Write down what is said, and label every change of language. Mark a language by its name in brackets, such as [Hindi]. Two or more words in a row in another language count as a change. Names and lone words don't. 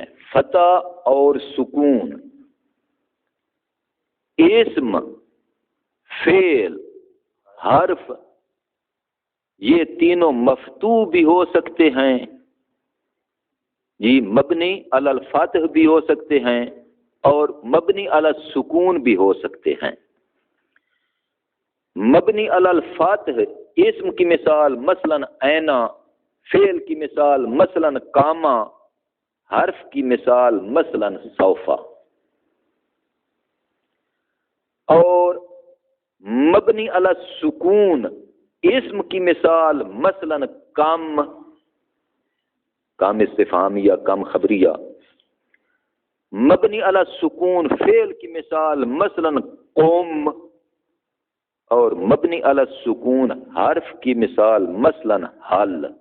[Urdu] فتح اور سکون، اسم، فعل، حرف، یہ تینوں مفتوح بھی ہو سکتے ہیں، [Arabic] مبنی علی الفتح [Urdu] بھی ہو سکتے ہیں اور [Arabic] مبنی علی السکون [Urdu] بھی ہو سکتے ہیں۔ [Arabic] مبنی علی الفتح [Urdu] اسم کی مثال مثلا اینا، فعل کی مثال مثلا کاما، حرف کی مثال مثلا سوفا۔ اور [Arabic] مبنی علی السکون [Urdu] اسم کی مثال مثلا کم، کم استفہامیہ، کم خبریہ۔ [Arabic] مبنی علی السکون [Urdu] فعل کی مثال مثلا قوم، اور [Arabic] مبنی علی السکون [Urdu] حرف کی مثال مثلا حل۔